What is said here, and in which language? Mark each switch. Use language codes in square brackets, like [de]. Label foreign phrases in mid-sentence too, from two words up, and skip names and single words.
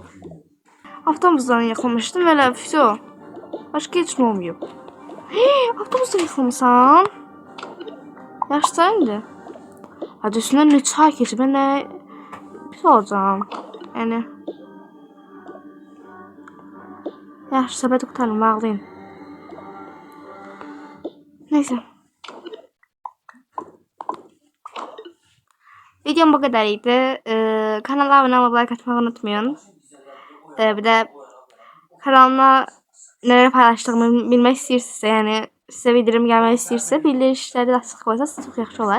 [az] Avtomuzdan yıxılmışdım elə все. Başqa heç nə olmayıb. Avtomuzdan yıxılmısan? Yaşsan indi. Hadi üstündən ne çay keçib, mən nə pis olacağım. Yəni. Yaxşı, səbəti qutarım, bağlayın. [tr] Neyse. Videom bu kadarıydı. Kanala abone olup like atmayı unutmayın. Bir de kanalıma neler paylaştığımı bilmek istiyorsanız, yani size bildirim gelmek istiyorsa bildirişleri de açık koyarsanız çok yaxşı olar.